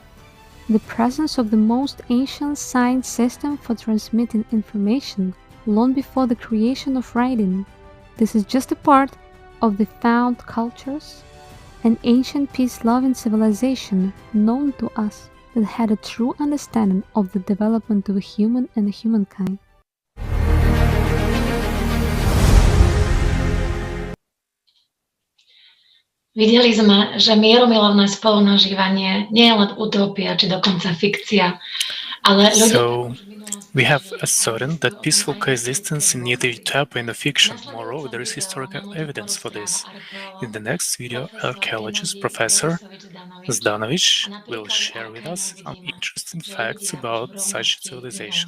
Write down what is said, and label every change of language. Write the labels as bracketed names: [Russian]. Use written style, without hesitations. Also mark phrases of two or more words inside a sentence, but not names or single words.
[English] The presence of the most ancient sign system for transmitting information long before the creation of writing. This is just a part of the found cultures, an ancient peace-loving civilization known to us that had a true understanding of the development of a human and humankind. [Slovak] Videli sme, že mierumilovné spolunažívanie nie je len utopia či dokonca fikcia, ale [English] So, we have ascertained that peaceful coexistence is neither utopia nor fiction. Moreover, there is historical evidence for this. In the next video, archaeologist Professor Zdanovic will share with us some interesting facts about such civilization.